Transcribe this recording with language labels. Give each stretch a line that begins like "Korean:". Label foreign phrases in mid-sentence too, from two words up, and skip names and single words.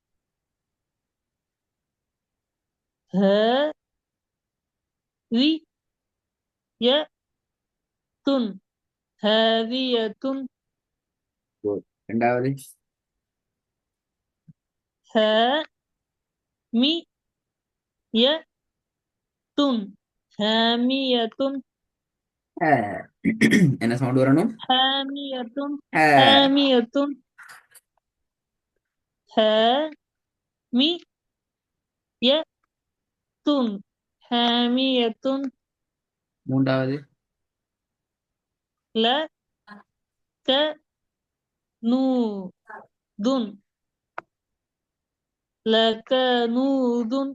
Arabic: هاوية هاوية
Tamil: குட். ரெண்டாவது.
Arabic: هامية هامية
Tamil: ஆ. என்ன சவுண்ட் வரணும்?
Arabic: حامية ஆ. حامية حامية يةٌ حاميةٌ
Tamil: மூன்றாவது
Arabic: لكنودٌ لكنودٌ